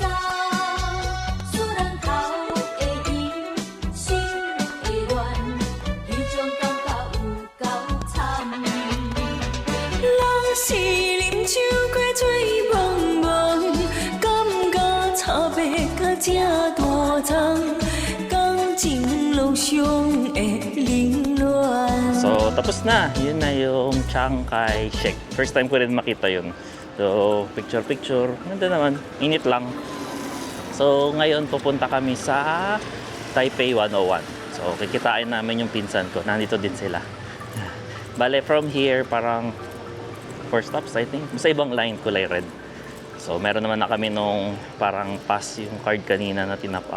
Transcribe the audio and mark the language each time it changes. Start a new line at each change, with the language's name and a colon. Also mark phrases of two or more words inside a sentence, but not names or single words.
Min Nan Chinese: 使人头会晕，心会乱，迄种感觉有够惨。人是啉酒过醉茫茫，感觉差别甲这大丛，感情路上会凌乱。
Filipino: So, tapos na. Yun na yung Chiang Kai-shek.
English: First time
Filipino: ko rin makita yun. So, picture-picture. Ganda naman. Init lang. So, ngayon pupunta kami sa Taipei 101. So, kikitain namin yung pinsan ko. Nandito din sila. Bale,
English: from here, parang 4 stops, I think.
Filipino: Sa ibang line, kulay red. So, meron naman na kami nung parang pass yung card kanina na tinap up.